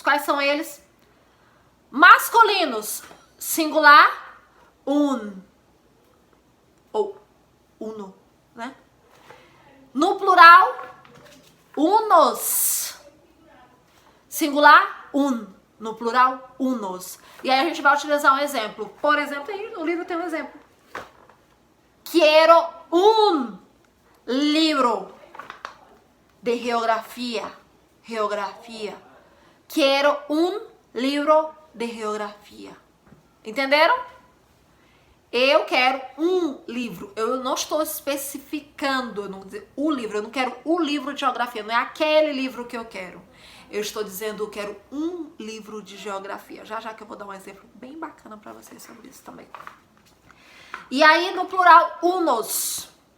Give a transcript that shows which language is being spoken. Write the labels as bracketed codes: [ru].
[pt] Quais são eles? Masculinos, singular, un ou uno, né? No plural, unos. Singular, un. No plural, unos. E aí a gente vai utilizar um exemplo. Por exemplo, aí no livro tem um exemplo. [es] Quiero un libro de geografía. Geografía. Quiero un libro de geografía. [pt] Entenderam? Eu quero um livro. Eu não estou especificando, eu não dizer o livro. Eu não quero o livro de geografia. Não é aquele livro que eu quero. Eu estou dizendo, eu quero um livro de geografia. Já que eu vou dar um exemplo bem bacana para vocês sobre isso também. E aí, no plural, unos.